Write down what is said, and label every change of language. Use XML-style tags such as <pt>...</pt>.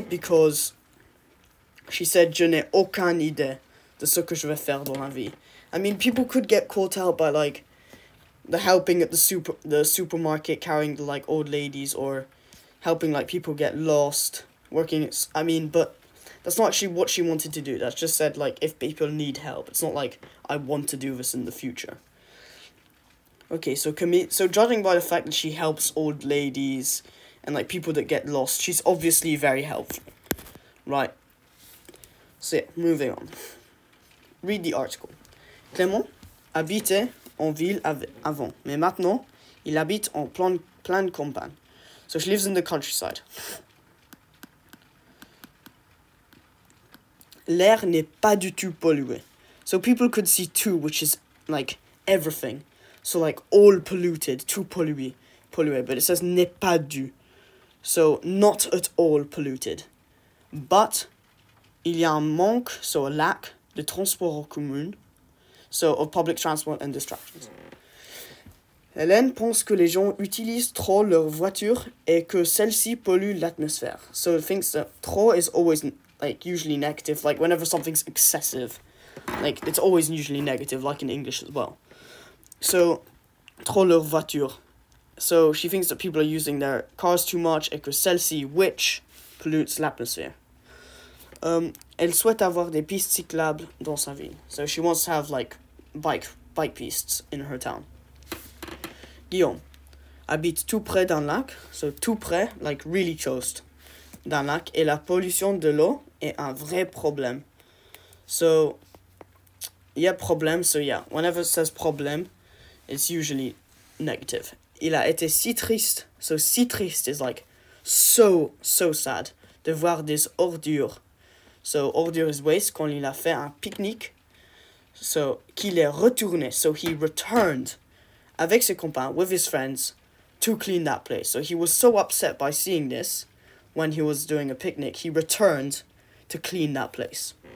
<en>Because she said,</en> <fr>je n'ai aucune idée de ce que je vais faire dans la vie.</fr> <en>I mean, people could get caught out by, like, the helping at the supermarket, carrying the, like, old ladies, or helping, like, people get lost, working, I mean, but that's not actually what she wanted to do. That's just said, like, if people need help. It's not like, I want to do this in the future. Okay, so judging by the fact that she helps old ladies and, like, people that get lost, she's obviously very helpful. Right. So, yeah, moving on. Read the article.</en> <fr>Clément habitait en ville avant, mais maintenant, il habite en pleine campagne.</fr> <en>So she lives in the countryside.</en> <fr>L'air n'est pas du tout pollué.</fr> <en>So people could see tout, which is, like, everything. So, like, all polluted,</en> <fr>tout pollué,</fr> <en>but it says</en> <fr>n'est pas du.</fr> <en>So, not at all polluted. But,</en> <fr>il y a un manque,</fr> <en>so a lack,</en> <fr>de transport en commun,</fr> <en>so of public transport and distractions.</en> <fr>Hélène pense que les gens utilisent trop leur voiture et que celle-ci pollue l'atmosphère.</fr> <en>So it thinks that trop is always, like, usually negative, like, whenever something's excessive. Like, it's always usually negative, like in English as well. So,</en> <fr>trop leur voiture.</fr> <en>So she thinks that people are using their cars too much</en> <fr>et que celle-ci,</fr> <en>which pollutes l'atmosphere.</en> <fr>Elle souhaite avoir des pistes cyclables dans sa ville.</fr> <en>So she wants to have, like, bike pistes in her town.</en> <fr>Guillaume habite tout près d'un lac. So tout près,</fr> <en>like really close</en> <fr>d'un lac. Et la pollution de l'eau est un vrai problème.</fr> <en>So, yeah, problème. So yeah, whenever it says problème, it's usually negative.</en> <fr>Il a été si triste.</fr> <en>So si triste is like so sad</en> <fr>de voir des ordures.</fr> <en>So ordures is waste,</en> <fr>quand il a fait un pique-nique. So qu'il est retourné.</fr> <en>So he returned</en> <fr>avec ses copains,</fr> <en>with his friends, to clean that place. So he was so upset by seeing this when he was doing a picnic, he returned to clean that place.</en>